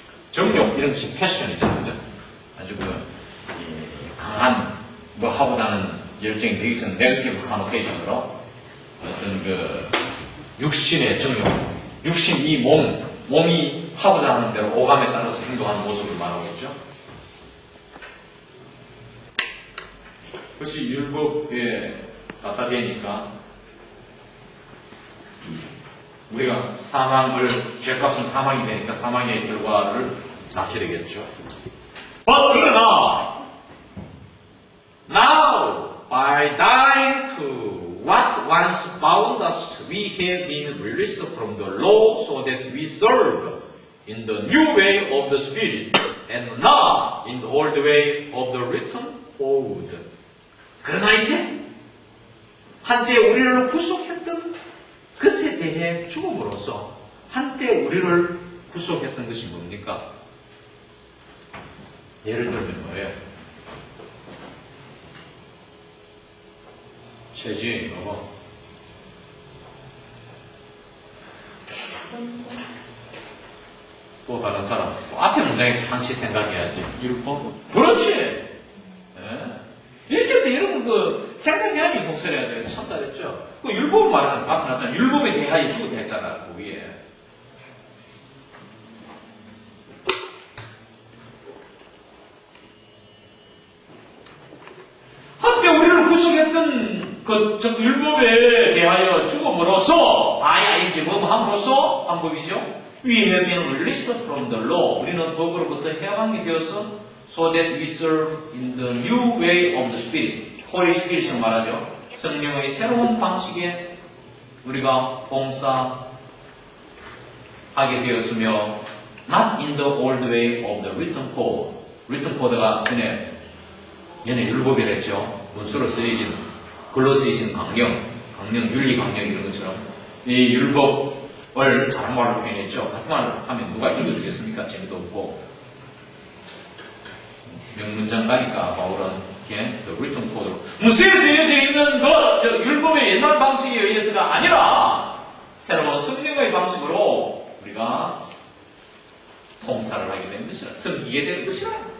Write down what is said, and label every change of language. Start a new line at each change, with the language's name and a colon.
Korean: 정욕 이런 것이 패션이잖아요. 그죠? 아주 강한 뭐 하고자 하는 열정이 여기서는 네거티브 카노테이션으로 어떤 육신의 정욕, 육신 이 몸이 하고자 하는 대로 오감에 따라서 행동하는 모습을 말하고 있죠. 그것이 율법에 갖다 대니까 우리가 죄값은 사망이 되니까 사망의 결과를 낳게 되겠죠. 그러나
English: now by dying to what once bound us we have been released from the law so that we serve in the new way of the Spirit and not in the old way of the written code.
Korean: 그러나 이제 한때 우리를 구속했던 것에 대해 죽음으로써 한때 우리를 구속했던 것이 뭡니까? 예를 들면 뭐예요? 최지혜이고 또 다른 사람 앞에 문장에서 당시 생각해야지. 율법? 그렇지. 네. 이렇게 해서 여러분 생각해야 목소리가 돼요. 참 잘했죠. 그 율법을 말하는 앞에 나잖아. 율법에 대하여 죽었다 했잖아. 그 위에. 한때 우리를 구속했던 그 율법에 대하여 죽음으로써 아이지 함으로써 방법이죠.
English: We have been released from the law.
Korean: 우리는 법으로부터 해방이 되어서
English: so that we serve in the new way of the Spirit.
Korean: Holy Spirit을 말하죠. 성령의 새로운 방식에 우리가 봉사하게 되었으며
English: not in the old way of the written code.
Korean: written code가 전에 율법이랬죠. 문서로 쓰여진 글로 쓰여진 강령, 윤리 강령 이런 것처럼 이 율법을 다른 말로 표현했죠. 같은 말로 하면 누가 읽어주겠습니까? 재미도 없고 명문장 가니까 바울은
English: the written code
Korean: 문서에 쓰여져 있는 율법의 옛날 방식에 의해서가 아니라 새로운 성령의 방식으로 우리가 봉사를 하게 된 것이라 섬기게 된 것이라.